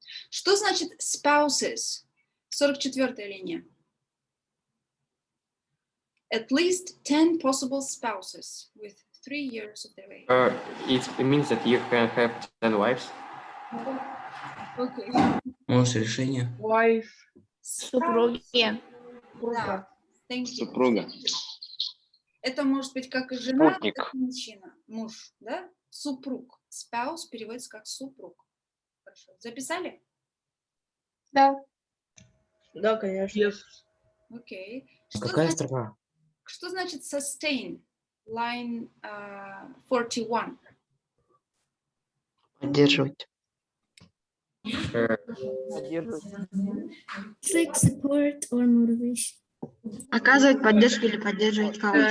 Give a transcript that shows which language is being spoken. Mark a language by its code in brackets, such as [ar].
[ru] Что значит spouses? 44-я линия. [en] At least 10 possible spouses with 3 years of their age. It means that you can have 10 wives. Okay. [ru] Можешь решение. [en] Wife. [ru] Супруги. [en] Да. Thank you. [ru] Супруга. Это может быть как и жена, Спутник. так и мужчина. Муж, да? Супруг. Spouse переводится как супруг. Хорошо. Записали? Да. Да, конечно. Окей. Какая строка? Что значит sustain? [en] Line 41. [ru] Поддерживать. [en] It's like support or motivation. [ru] Оказывать поддержку или поддерживать кого-то.